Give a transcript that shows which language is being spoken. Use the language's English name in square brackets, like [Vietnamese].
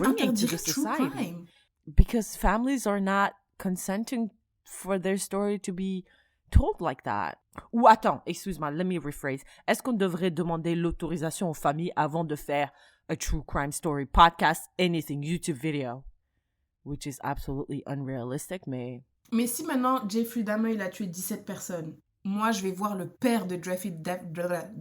[English] bringing to the society? Crime? Because families are not consenting for their story to be told like that. [French] Ou attends, excuse-moi, [English] let me rephrase. [French] Est-ce qu'on devrait demander l'autorisation aux familles avant de faire [English] a true crime story, podcast, anything, YouTube video? Which is absolutely unrealistic, [French] mais... Mais si maintenant Jeffrey Dahmer, il a tué 17 personnes, moi, je vais voir le père de Jeffrey Dahmer.